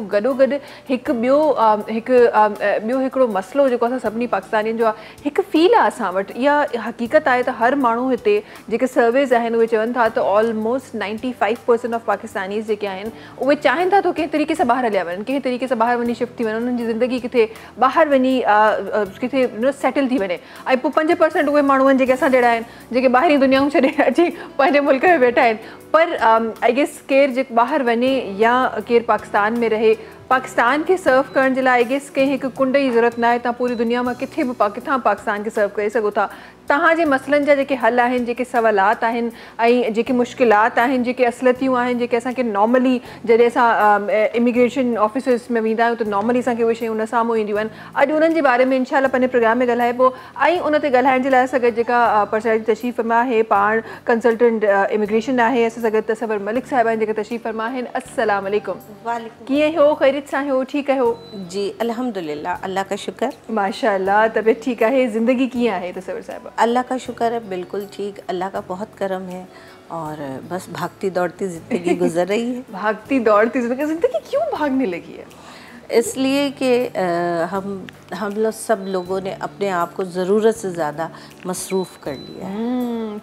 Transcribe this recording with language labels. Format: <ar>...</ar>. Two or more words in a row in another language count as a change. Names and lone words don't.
<sd>गॾोगॾु हिकु ॿियो हिकिड़ो मसइलो जेको असां सभिनी पाकिस्तानियुनि जो आहे, हिकु फील आहे असां वटि, इहा हक़ीक़त आहे त हर माण्हू हिते जेके सर्वेज़ आहिनि उहे चवनि था त</sd> <en>almost 95% of Pakistanis</en> <sd>जेके आहिनि उहे चाहिनि था त कंहिं तरीक़े सां ॿाहिरि हलिया वञनि, कंहिं तरीक़े सां ॿाहिरि वञी शिफ्ट थी वञनि, उन्हनि जी ज़िंदगी किथे ॿाहिरि वञी किथे सेटल थी वञे। ऐं पोइ 5% उहे माण्हू आहिनि जेके असां जहिड़ा आहिनि, जेके ॿाहिरी दुनियाऊं छॾे अची पंहिंजे मुल्क में वेठा आहिनि। पर</sd> <en>I guess</en> <sd>केरु जेको ॿाहिरि वञे या केरु पाकिस्तान में रहे, पाकिस्तान के सर्व करण जे लाइ</sd> <en>I guess</en> <sd>कंहिं हिकु कुंड जी ज़रूरत न आहे। तव्हां पूरी दुनिया में किथे बि किथां पाकिस्तान खे सर्व करे सघो था। तव्हांजे मसइलनि जा जेके हल आहिनि, जेके सवालात आहिनि ऐं जेके मुश्किलात आहिनि, जेके असलियतियूं आहिनि, जेके असांखे नॉर्मली जॾहिं असां</sd> <en>immigration offices</en> <sd>में वेंदा आहियूं त नॉर्मली असांखे उहे शयूं न साम्हूं ईंदियूं आहिनि। अॼु उन्हनि जे बारे में इंशाअल्लाह पंहिंजे प्रोग्राम में ॻाल्हाइबो। ऐं उन ते ॻाल्हाइण जे लाइ असां गॾु जेका पर्सनैलिटी तशरीफ़ फरमा आहे, पाण</sd> <en>consultant immigration</en> <sd>आहे, असां सां गॾु तसव्वुर मलिक साहिबा आहिनि जेके तशरीफ़ फरमा आहिनि।</sd> <ar>السلام عليكم. वालेकुम।</ar> <sd>कीअं हो, ख़ैरियत सां हो, ठीकु आहियो?</sd> <ur>جی الحمدللہ، اللہ کا شکر. ماشاءاللہ طبیعت ٹھیک ہے.</ur> <sd>ज़िंदगी कीअं आहे तसव्वुर साहिबा?</sd> <ur>اللہ کا شکر ہے، بالکل ٹھیک۔ اللہ کا بہت کرم ہے اور بس بھاگتی دوڑتی زندگی گزر رہی ہے. بھاگتی دوڑتی زندگی کیوں بھاگنے لگی ہے? اس لیے کہ ہم لوگ سب لوگوں نے اپنے آپ کو ضرورت سے زیادہ مصروف کر لیا ہے.</ur>